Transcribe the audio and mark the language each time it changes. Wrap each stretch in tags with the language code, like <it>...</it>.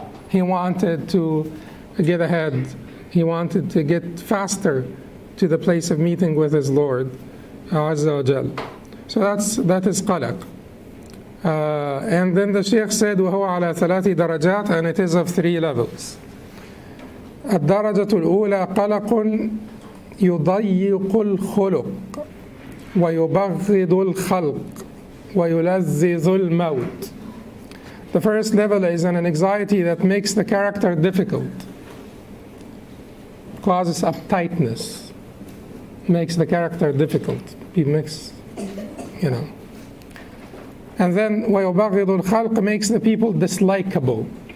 <en>He wanted to get ahead. He wanted to get faster to the place of meeting with his Lord Azza wa Jal. So that is qalaq. And then the Shaykh said,</en> <ar>وَهُوَ عَلَى ثَلَاثِ دَرَجَاتٍ,</ar> <en>and it is of 3 levels.</en> <ar>الدرجة الأولى قلق يضيق الخلق ويبغض الخلق ويلذذ الموت.</ar> <en>The first level is an anxiety that makes the character difficult, causes uptightness, makes the character difficult. It makes, And then</en> <ar>وَيُبَغِضُ الْخَلْقِ</ar> <en>makes the people dislikable.</en>